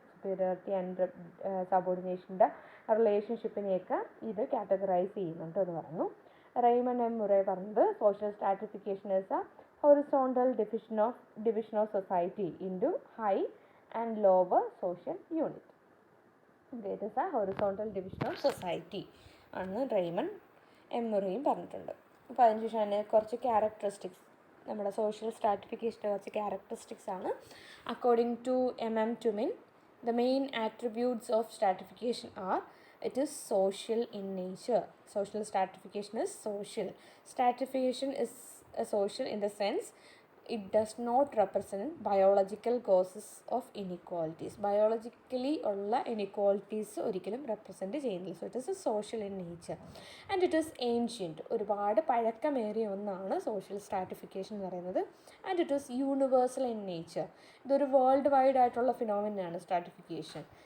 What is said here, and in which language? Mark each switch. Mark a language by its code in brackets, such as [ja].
[ml] Superiority and സബോർഡിനേഷൻ്റെ റിലേഷൻഷിപ്പിനെയൊക്കെ ഇത് categorise ചെയ്യുന്നുണ്ട് എന്ന് പറഞ്ഞു. [en] Raymond M Murray [ml] പറഞ്ഞത്, [en] Social stratification is a horizontal division of society into high and lower social unit. It is a horizontal division of society [ml] ആണ് Raymond M മുറയും പറഞ്ഞിട്ടുണ്ട്. അപ്പോൾ അതിന് ശേഷം തന്നെ കുറച്ച് ക്യാരക്ടറിസ്റ്റിക്സ്, നമ്മുടെ സോഷ്യൽ സ്ട്രാറ്റിഫിക്കേഷൻ്റെ കുറച്ച് ക്യാരക്ടറിസ്റ്റിക്സ് ആണ്. [en] According to MM Tumin, the main attributes of stratification are, it is social in nature. Social stratification is social. Stratification is social in the sense it does not represent biological causes of inequalities. [ml] Biologically ഉള്ള inequalities ഒരിക്കലും represent ചെയ്യുന്നില്ല. [en] So it is a social in nature and it is ancient. [ml] ഒരുപാട് പഴക്കമേറിയ ഒന്നാണ് social stratification എന്ന് പറയുന്നത്. [en] And it is universal in nature. [ml] ഇതൊരു world wide ആയിട്ടുള്ള ഫിനോമിനയാണ് stratification.